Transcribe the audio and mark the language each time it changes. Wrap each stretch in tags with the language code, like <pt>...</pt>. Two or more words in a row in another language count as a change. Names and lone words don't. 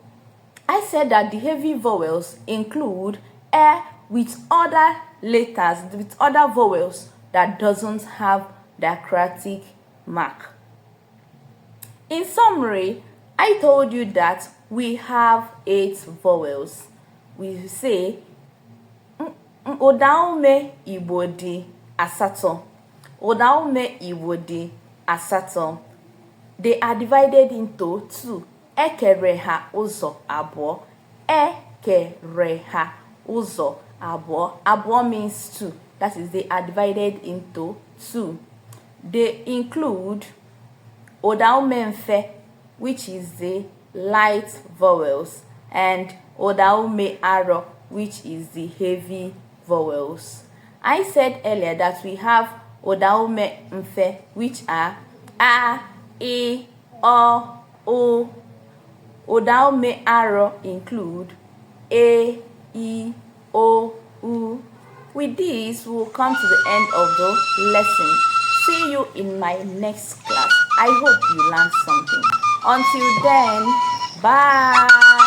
<en>So I said that the heavy vowels include a with other letters, with other vowels that doesn't have diacritic mark. In summary, I told you that we have 8 vowels. We say</en> <ig>ụdaume Igbo dị asatọ. Ụdaume Igbo dị asatọ.</ig> <en>They are divided into 2.</en> <ig>Ekere ha ụzọ abụọ. Ekere ha ụzọ abụọ.</ig> <en>Abụọ means 2. That is, they are divided into 2. They include</en> <ig>ụdaume mfe,</ig> <en>which is the light vowels, and</en> <ig>ụdaume arọ,</ig> <en>which is the heavy vowels. I said earlier that we have</en> <ig>ụdaume mfe,</ig> <en>which are a, I, o.</en> <ig>Ụdaume arọ</ig> <en>include a, I, o, u. With this, we will come to the end of the lesson. See you in my next class. I hope you learned something. Until then, bye.</en>